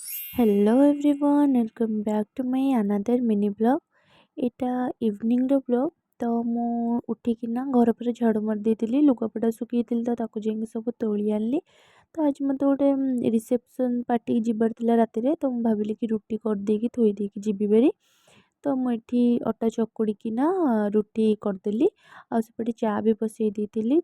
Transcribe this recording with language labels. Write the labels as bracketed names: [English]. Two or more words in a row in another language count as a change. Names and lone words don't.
[English] Hello everyone, welcome back to my another mini vlog. [Odia] ଏଇଟା [English] eveningର blog। [Odia] ତ ମୁଁ ଉଠିକିନା ଘର ପରେ ଝାଡ଼ୁ ମାରି ଦେଇଥିଲି, ଲୁଗାପଟା ଶୁଖେଇଥିଲି ତ ତାକୁ ଯାଇକି ସବୁ ତୋଳି ଆଣିଲି। ତ ଆଜି ମୋତେ ଗୋଟେ [English] reception partyକି [Odia] ଯିବାର ଥିଲା ରାତିରେ, ତ ମୁଁ ଭାବିଲି କି ରୁଟି କରିଦେଇକି ଥୋଇ ଦେଇକି ଯିବି ଭାରି। ତ ମୁଁ ଏଠି ଅଟା ଚକୁଡ଼ିକିନା ରୁଟି କରିଦେଲି, ଆଉ ସେପଟେ ଚା ବି ବସେଇ ଦେଇଥିଲି।